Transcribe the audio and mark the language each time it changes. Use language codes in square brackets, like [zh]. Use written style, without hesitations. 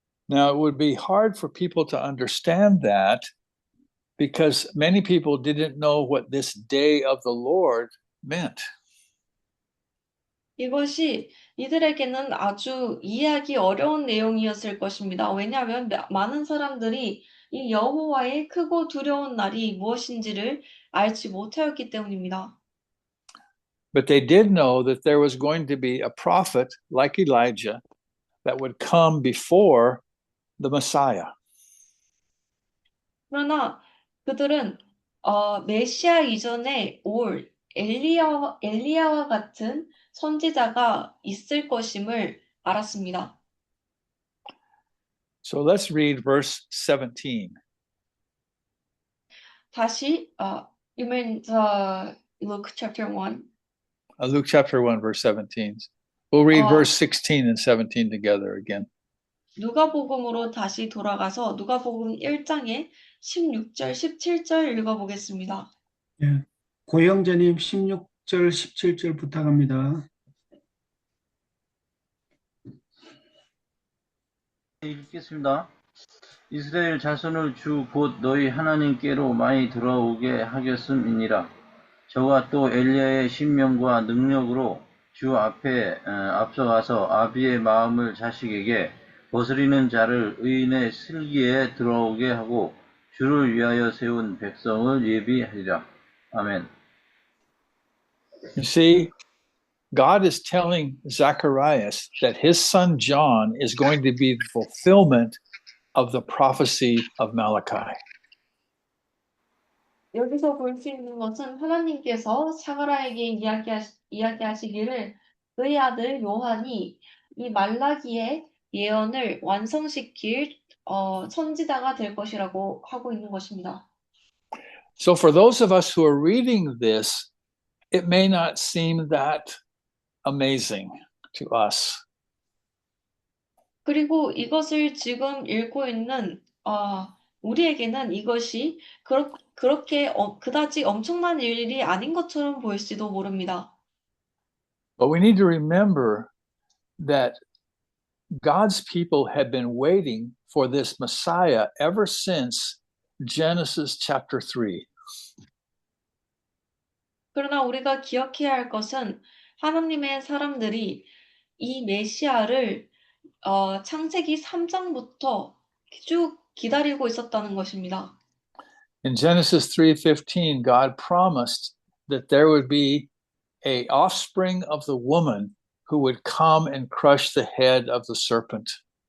[en] Now, it would be hard for people to understand that because many people didn't know what this day of the Lord meant. [ko] 이것이 이들에게는 아주 이해하기 어려운 내용이었을 것입니다. 왜냐하면 많은 사람들이 이 여호와의 크고 두려운 날이 무엇인지를 알지 못하였기 때문입니다. [en] But they did know that there was going to be a prophet like Elijah that would come before the Messiah. [ko] 그러나 그들은 메시아 이전에 올 엘리야와 같은 선지자가 있을 것임을 알았습니다. [en] So let's read verse 17. [ko] 다시 [en] you mean Luke chapter 1? Luke chapter 1, verse 17. We'll read 어, verse 16 and 17 together again. [ko] 누가복음으로 다시 돌아가서 누가복음 1장의 16절, 17절 읽어보겠습니다. 예. 고영재님 16절, 17절 부탁합니다. 읽겠습니다. 이스라엘 자손을 주 곧 너희 하나님께로 많이 돌아오게 하겠음이니라. 저와 또 엘리야의 신명과 능력으로 주 앞에 앞서가서 아비의 마음을 자식에게 거스리는 자를 의인의 슬기에 들어오게 하고 주를 위하여 세운 백성을 예비하리라. 아멘. [en] You see, God is telling Zacharias that his son John is going to be the fulfillment of the prophecy of Malachi. [ko] 여기서 볼 수 있는 것은 하나님께서 사가랴에게 이야기하시기를 그의 아들 요한이 이 말라기의 예언을 완성시킬 선지자가 될 것이라고 하고 있는 것입니다. [en] So for those of us who are reading this, it may not seem that amazing to us. [ko] 그리고 이것을 지금 읽고 있는 우리에게는 이것이 그렇게 그다지 엄청난 일이 아닌 것처럼 보일지도 모릅니다. [en] But we need to remember that God's people have been waiting for this Messiah ever since Genesis chapter 3. [ko] 그러나 우리가 기억해야 할 것은 하나님의 사람들이 이 메시아를 창세기 3장부터 쭉 기다리고 있었다는 것입니다. [en] In Genesis 3:15, God promised that there would be an offspring of the woman who would come and crush the head of the serpent.